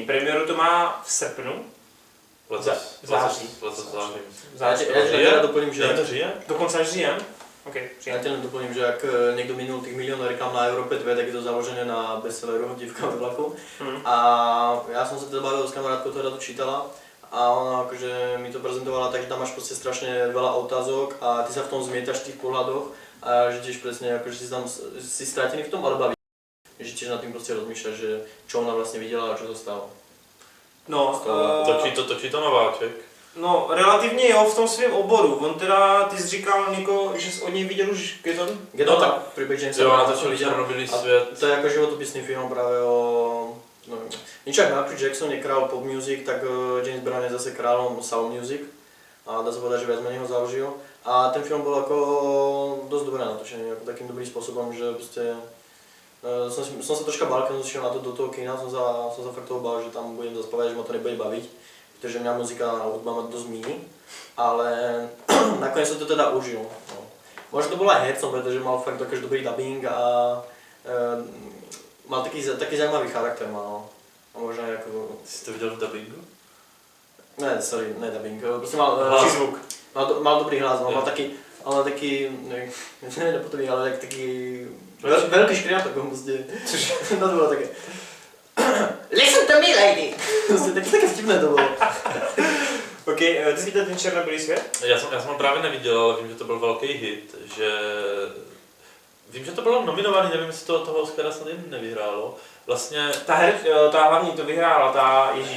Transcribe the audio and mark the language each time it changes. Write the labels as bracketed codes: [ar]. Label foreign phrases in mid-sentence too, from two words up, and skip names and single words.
[cs] Premiéru to má v srpnu. Letos září. září. Já teda doplním, že... Je to říjen? Dokonce až říjen? Okay, Já tě len doplním, že jak někdo minul těch miliónov reklam na Európe 2, tak je to založené na bestselleru Dívka od vlaku. A já jsem se teda bavil s kamarádkou, [sk] ktorá to čítala a ona akože mi to prezentovala tak, že tam máš prostě strašne veľa otázok a ty sa v tom zmietaš v tých pohľadoch a že tiež presne akože si tam si strátený v tom, ale baví. Že tiež nad tým prostě rozmýšľaš, že čo ona vlastne videla a čo to stalo. No, [cs] Točí to Nováček. no, relativně jo, v tom svém oboru. On teda, ty jsi říkal, Niko, že jsi od něj viděl už Gedon? Gedon, No, [sk] tak príbeh Jamesa [cs] Jo, [sk] Browna natočil [cs] viděl. Černobylý A svět. to je jako životopisný film právě o... [sk] No, niečo jak Michael Jackson je král [en] pop music, [sk] tak James Brown je zase králom [en] soul music. [sk] A dá sa povedať, že viac menej ho založil. A ten film bol ako dosť dobre natočený, ako takým dobrým spôsobom, že proste... som sa troška bál, keď som šiel na to do toho kina, som sa fakt toho bál, že tam budem zaspávať, že ma to nebude baviť. Pretože mňa muzika a hudba ma dosť míni. Ale nakoniec som to teda užil. No. Možno to bolo aj hercom, pretože mal fakt akože dobrý dubbing a mal taký zaujímavý charakter mal. A možno aj ako... [cs] Jsi to viděl v dubbingu? [sk] Ne, sorry, ne dubbing, prostě mal Zvuk. Mal dobrý hlas, mal taký, nepotový, ale taký veľký škriatok, prostě. [cs] No to bylo také. [en] Listen to me, lady! [cs] Prostě také vtipné to bylo. Ok, ty jsi viděl ten Černobylý svět? Já jsem ho právě neviděl, ale vím, že to byl velký hit, že... Vím, že to bylo nominovaný, nevím, jestli toho Oscara snad jen nevyhrálo. Vlastně... Ta hlavní to vyhrála, ta Ježíš.